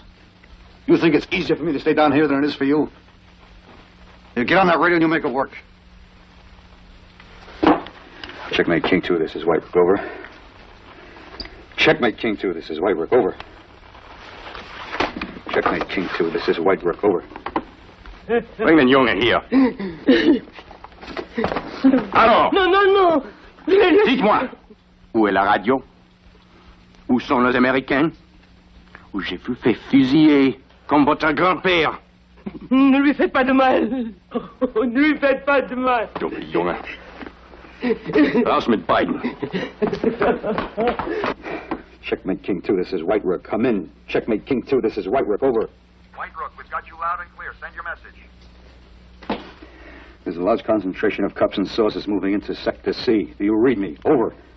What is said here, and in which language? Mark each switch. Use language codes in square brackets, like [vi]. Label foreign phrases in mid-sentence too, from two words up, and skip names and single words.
[en] You think it's easier for me to stay down here than it is for you? You get on that radio and you make it work. Checkmate King 2, this is White Rook. Over. Checkmate King 2, this is White Rook. Over. Checkmate King 2, this is White Rook. Over. [de] Bring den Jungen hier. [fr] Alors, Non, non, non. dites-moi, où est la radio? Où sont les Américains? Où j'ai vu fait fusiller comme votre grand-père? Ne lui faites pas de mal. Oh, ne lui faites pas de mal. [de] Dummer Junge. Raus mit beiden. [en] Checkmate King 2, this is White Rook. Come in. Checkmate King 2, this is White Rook. Over. White Rook, we've got you loud and clear. Send your message. There's a large concentration of cups and saucers moving into Sector C. Do you read me? Over.